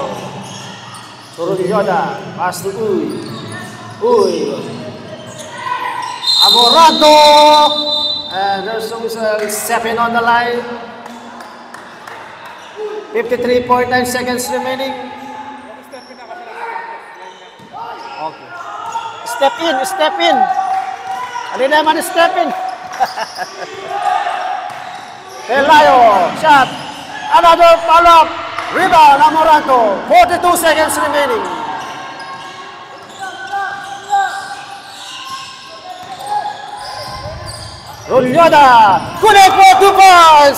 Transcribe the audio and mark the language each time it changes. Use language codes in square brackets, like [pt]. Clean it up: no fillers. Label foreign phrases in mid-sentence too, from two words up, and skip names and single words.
[en] To Yoda, pass to Uy. Uy. Amorato. And there's some stepping on the line. 53.9 seconds remaining. Okay. Step in. [tl] Ano naman [en] step in? Pelayo, shot. Another follow-up. Rebound, Amorato. 42 seconds remaining. Ulyoda, connect for 2 points.